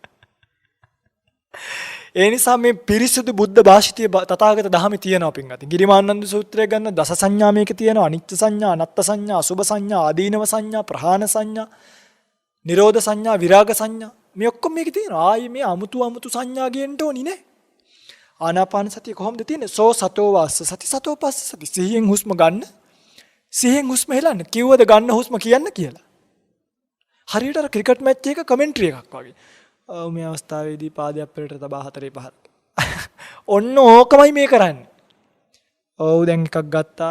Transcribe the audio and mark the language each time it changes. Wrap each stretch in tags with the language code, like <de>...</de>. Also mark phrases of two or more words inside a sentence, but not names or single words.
<si>ඒ නිසා මේ පිරිසුදු බුද්ධ භාෂිතය තථාගත ධහමේ තියෙනවා පින්වත්නි. ගිරිමානන්ද සූත්‍රය ගන්න දස සංඥා මේකේ තියෙනවා. අනිත්‍ය සංඥා, අනත්ත් සංඥා, අසුභ සංඥා, ආදීනව සංඥා, ප්‍රහාණ සංඥා, නිරෝධ සංඥා, විරාග සංඥා. මේ ඔක්කොම මේකේ තියෙනවා. ආයි මේ අමුතු සංඥා ගේන්න ඕනි නේ. ආනාපාන සතිය කොහොමද තියෙන්නේ?</si> <pi>සෝ සතෝ වාස්ස සති සතෝ පස්ස සති.</pi> <si>සිහියෙන් හුස්ම ගන්න. සිහියෙන් හුස්ම හෙලන්න. කිව්වද ගන්න හුස්ම කියන්න කියලා. හරියට අර</si> <en>cricket match</en> <si>එක කමෙන්ටරි එකක් වගේ. මේ අවස්ථාවේදී පාදයක් පෙරට තබා 4-5. ඔන්න ඕකමයි මේ කරන්නේ. ඔව් දැන් එකක් ගත්තා.</si>